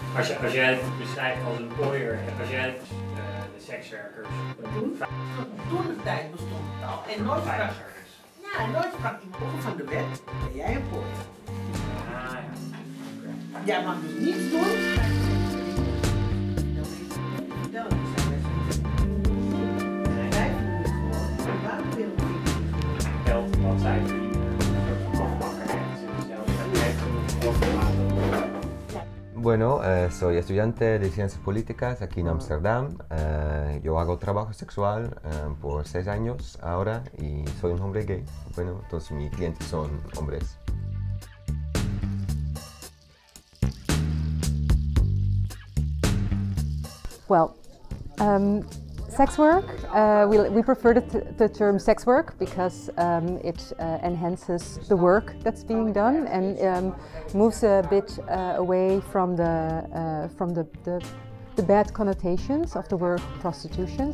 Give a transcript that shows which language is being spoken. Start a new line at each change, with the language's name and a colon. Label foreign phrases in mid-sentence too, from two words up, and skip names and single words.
Dutch: als jij het beschrijft als employer, als jij de sekswerkers... Toen de tijd bestond het al. En nooit sprak, ja, nooit sprak iemand van de wet. Ben jij employer? Ah ja. Okay. Jij mag dus niets doen.
Spanish: Bueno, soy estudiante de Ciencias Políticas aquí en Ámsterdam. Yo hago trabajo sexual por 6 años ahora y soy un hombre gay. Bueno, entonces mis clientes son hombres.
English: Well, sex work, we prefer the term sex work because it enhances the work that's being done and moves a bit away from the bad connotations of the word prostitution.